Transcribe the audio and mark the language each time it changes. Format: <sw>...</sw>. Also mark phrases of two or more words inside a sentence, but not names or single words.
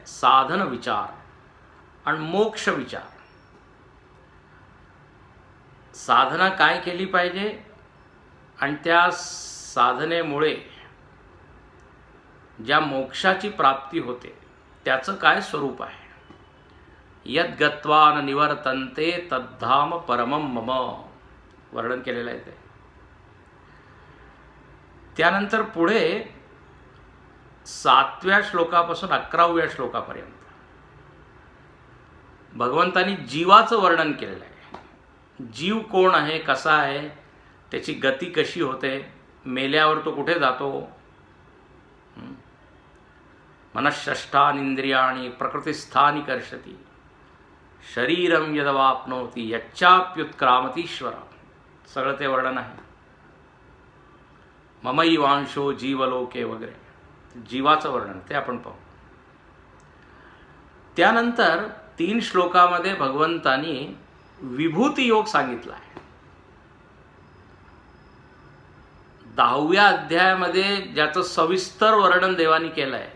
<mr>साधन विचार आणि मोक्ष विचार. साधना काय केली पाहिजे आणि त्या साधनेमुळे ज्या मोक्षाची प्राप्ती होते त्याचं काय स्वरूप आहे.</mr> <sa>यद गत्वा न निवर्तन्ते तद्धाम परमं मम</sa> <mr>वर्णन केलेलं आहे ते. त्यानंतर पुढे 7व्या श्लोकापासून 11व्या श्लोकापर्यंत भगवंतांनी जीवाचं वर्णन केलेलं आहे. जीव कोण आहे, कसा आहे, त्याची गती कशी होते, मेल्यावर तो कुठे जातो.</mr> <sa>मनःषष्ठानींद्रियाणि प्रकृतिस्थानि कर्षति शरीरम यदवाप्नोति यच्चाप्युत्क्रामतीश्वर.</sa> <mr>सगळं ते वर्णन आहे.</mr> <sa>ममैवांशो जीवलोके</sa> <mr>वगैरे जीवाचं वर्णन ते आपण पाहू. त्यानंतर 3 श्लोकामध्ये भगवंतांनी विभूती योग सांगितला आहे. 10व्या अध्यायामध्ये ज्याचं सविस्तर वर्णन देवानी केलं आहे.</mr>